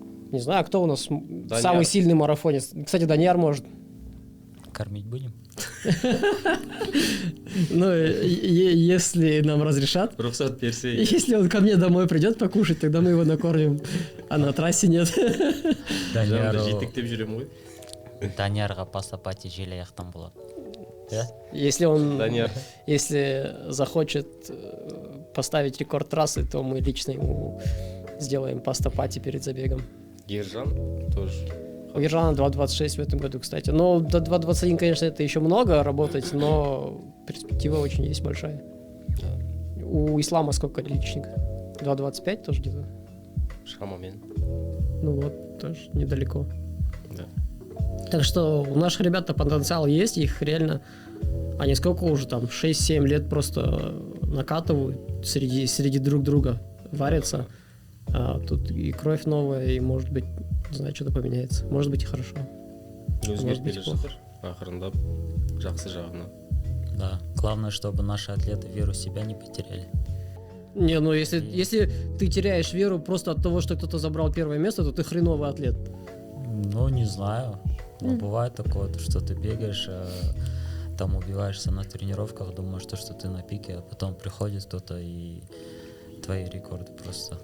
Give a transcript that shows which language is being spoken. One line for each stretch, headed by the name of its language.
Russian: Не знаю, кто у нас самый сильный марафонец. Кстати, Данияр может. Кормить будем? Ну, если нам разрешат.
Kazakh: Рұқсат берсе.
Russian: Если он ко мне домой придет покушать, тогда мы его накормим. А на трассе нет.
Kazakh: Жанымда жетектеп жүремін ғой. Даниярға пастапати желе аяқтан болады.
Russian: Да? Если он, Данияр. если захочет поставить рекорд трассы, то мы лично ему сделаем пастапати перед забегом. Ержан тоже. У Ержана 2:26 в этом году, кстати. Но до 2:21, конечно, это еще много работать, но перспектива очень есть большая. У Ислама сколько личник? 2:25 тоже где-то?
Kazakh: Шамамен.
Russian: Ну вот, тоже недалеко. Да. Так что у наших ребят-то потенциал есть, их реально... Они сколько уже там, 6-7 лет просто накатывают, среди друг друга варятся. А тут и кровь новая, и может быть, не знаю, что-то поменяется. Может быть и хорошо.
Kazakh: Өзгеріп келе жатыр. Ақырындап, жақсы жағына.
Russian: Да. Главное, чтобы наши атлеты веру в себя не потеряли. Не, ну если ты теряешь веру просто от того, что кто-то забрал первое место, то ты хреновый атлет. Ну, не знаю. Но бывает такое, что ты бегаешь, там убиваешься на тренировках, думаешь, что ты на пике, а потом приходит кто-то и твои рекорды просто.